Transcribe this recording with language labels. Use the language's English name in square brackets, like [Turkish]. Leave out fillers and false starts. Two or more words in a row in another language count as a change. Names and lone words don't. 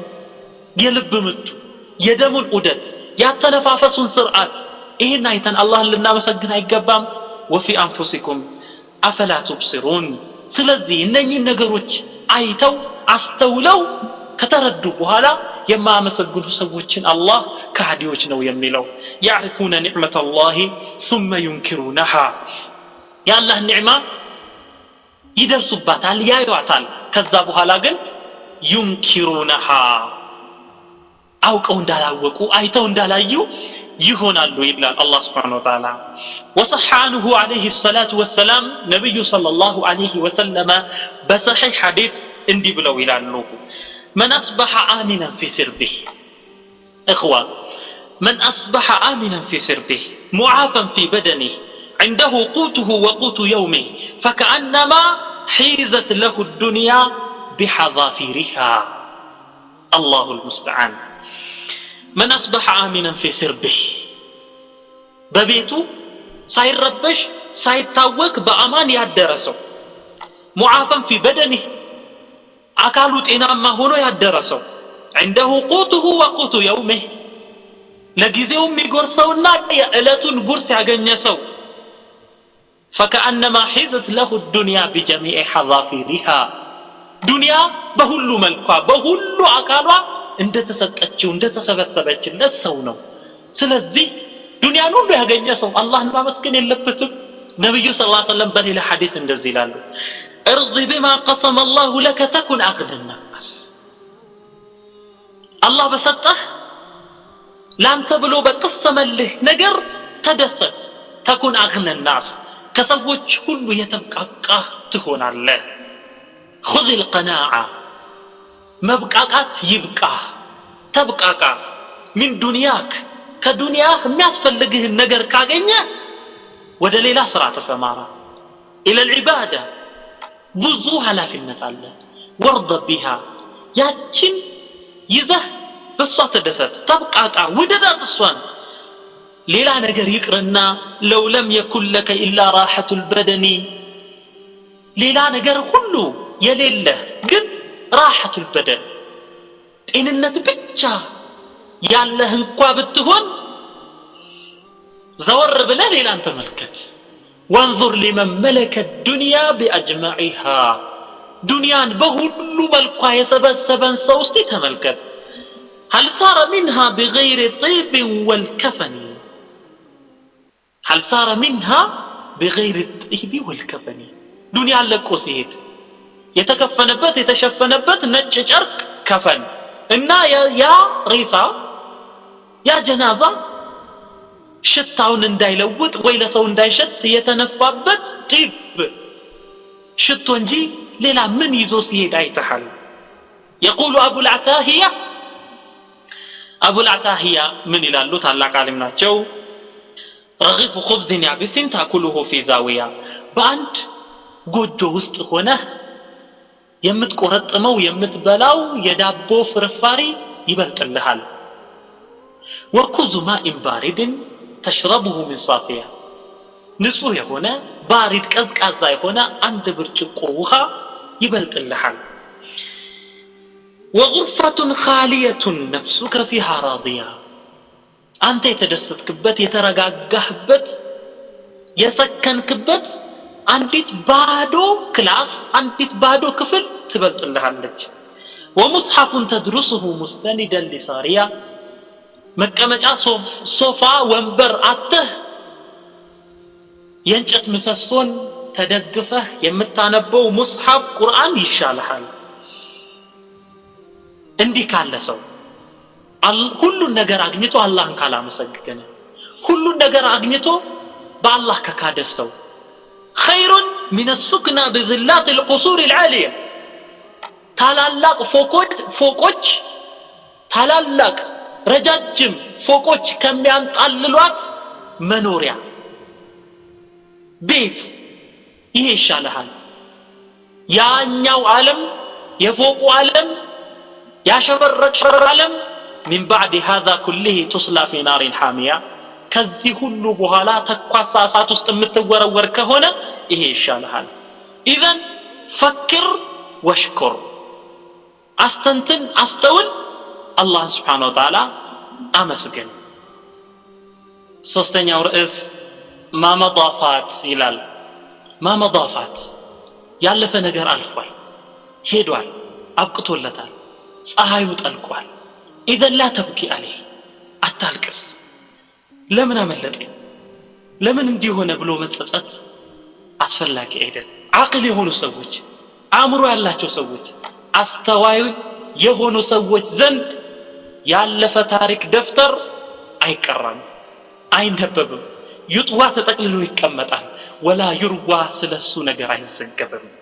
[Amharic] የልብ ምቱ የደሙን ዑደት ያተነፋፈሱን ስርዓት ይሄን አይተን አላህን ልናመሰግን አይገባም? [Arabic] وفي أنفسكم أفلا تبصرون [Amharic] ስለዚህ እነኚህ ነገሮች አይተው አስተውለው ከተረዱ በኋላ የማያመሰግኑ ሰዎችን አላህ ከሃዲዎች ነው የሚለው። [Arabic] يعرفون نعمة الله [Amharic] ثم ينكرونها የአላህ ኒዕማ ይደርሱባታል ያዩዋታል። ከዛ በኋላ ግን ينكرونها አውቀው እንዳላወቁ አይተው እንዳላዩ ይሆናሉ ይላል አላህ [Arabic] سبحانه وتعالى። وصح عنه عليه الصلاة والسلام نبي صلى الله عليه وسلم بصحيح حديث [Amharic] እንዲህ ብለው ይላሉ [Arabic] من أصبح آمنا في سربه إخوة من أصبح آمنا في سربه معافا في بدنه عنده قوته وقوت يومه فكأنما حيزت له الدنيا بحذافيرها الله المستعان من أصبح آمنا في سربه [Amharic] ببيته ሳይረበሽ ሳይታወክ በአማን ያደረሰው ሙዓፈን [Arabic] في بدنه [Amharic] አካሉ ጤናማ ሆኖ ያደረሰው [Arabic] عنده قوته وقوت يومه [Amharic] ለጊዜው የሚጎርሰውና የዕለቱን ጉርስ ያገኘሰው [Arabic] فكأنما حيزت له الدنيا بجميع حظافيرها [Amharic] ዱንያ በሁሉ መልኳ በሁሉ አካሏ እንደተሰጠችው እንደተሰበሰበችለት ሰው ነው። ስለዚህ ዱንያን ሁሉ ያገኘ ሰው አላህን ማመስገን የለበትም? ነብዩ [Arabic] صلى الله عليه وسلم [Amharic] በሌላ ሐዲስ እንደዚህ ይላሉ [Arabic] ارضي بما قسم الله لك تكن أغنى الناس الله بسطه [Amharic] ላንተ ብሎ በቀሰመልህ ነገር ተደሰት [Arabic] تكن أغنى الناس [Amharic] ከሰዎች ሁሉ የተብቃቃህ ትሆናለህ [Arabic] خذ القناعة [Amharic] መብቃቃት ይብቃ ተብቃቃ [Arabic] من دنياك [Amharic] ከዱንያህ የሚያስፈልግህን ነገር ካገኘ ወደ ሌላ ስራ ተሰማራ الى العباده ብዙ ኃላፊነት አለ ወርض بها ያችን ይዘህ በሷ ተደሰት ተብቃቃ ወደዳት እሷን ሌላ ነገር ይቅርና [Arabic] لو لم يكن لك الا راحه البدن [Amharic] ሌላ ነገር ሁሉ የሌለህ ግን [Arabic] راحه البدن [Amharic] ጤንነት ብቻ ያለህ እንኳን ብትሆን ዘወር ብለህ ሌላን ተመልከት [Arabic] وانظر لمن ملك الدنيا باجمعها دنيان [Amharic] በሁሉ መልኳ የሰበሰበን ሰው እስቲ ተመልከት [Arabic] هل صار منها بغير طيب والكفن هل صار منها بغير الطيب والكفن [Amharic] دنيا ለቆ ሲሄድ የተከፈነበት የተሸፈነበት ነጭ ጨርቅ ከፈን እና ያ ሬሳ ያ ጀናዛ ሽታውን እንዳይለውጥ ወይ ለሰው እንዳይሸት የተነፋበት ጢብ ሽቶ እንጂ ሌላ ምን ይዞ ሲሄድ አይተሃል يقول ابو العتاهية من ይላሉ ታላቅ ዓሊም ናቸው [Arabic] رغيف خبز يابس تاكله في زاوية [Amharic] በአንድ ጎጆ ውስጥ ሆነ የምትቆረጥመው የምትበላው የዳቦ ፍርፋሪ ይበልጥልሃል [Arabic] وكوز ماء بارد تشربه من صافية [Amharic] ንጹህ የሆነ ባሪድ ቀዝቃዛ የሆነ አንድ ብርጭቆ ውሃ ይበልጥልሃል [Arabic] وغرفة خالية نفسك فيها راضية [Amharic] አንተ የተደሰትክበት የተረጋጋህበት የሰከንክበት አንዲት ባዶ ክላስ አንዲት ባዶ ክፍል ትበልጥልሃለች [Arabic] ومصحف تدرسه مستندا لساريا [Amharic] መቀመጫ ሶፋ ወንበር አተህ የእንጨት ምሰሶን ተደግፈህ የምታነበው ሙስሐፍ ቁርአን ይሻልሃል እንዲህ ካለ ሰው ሁሉን ነገር አግኝቶ አላህን ካላመሰገነ ሁሉን ነገር አግኝቶ በአላህ ከካደስተው [Arabic] خير من السكنى بظلات القصور العاليه [Amharic] ታላላቅ ፎቆች ታላላቅ ረጃጅም ፎቆች ከሚያንጣልሏት መኖሪያ ቤት ይሄ ይሻልሃል ያኛው ዓለም የፎቁ ዓለም ያሸበረቀው ዓለም [Arabic] من بعد هذا كله تصلى في نار حاميه [Amharic] ከዚህ ሁሉ በኋላ ተኳሳ እሳት ውስጥ የምትወረወር ከሆነ ይሄ ይሻልሃል [Arabic] اذا فكر واشكر [Amharic] አስተንትን አስተውል አላህ [Arabic] سبحانه وتعالى [Amharic] አመስግን ሶስተኛው ርዕስ ማመዳፋት ይላል ማመዳፋት ያለፈ ነገር አልፏል ሄዷል አብቅቶለታል ፀሐዩ ጠልቋል [Arabic] اذا لا تبكي عليه [Amharic] አታልቅስ ለምን አመለጠኝ ለምን እንዲህ ሆነ ብሎ መጸጸት አስፈላጊ አይደል አቅል የሆኑ ሰዎች አእምሮ ያላቸው ሰዎች አስተዋይ የሆኑ ሰዎች ዘንድ ያለፈ ታሪክ ደፍተር አይቀራም አይነበብም ይጥዋ ተጠቅልሎ ይቀመጣል ወላ ይርዋ ስለሱ ነገር አይዘገበም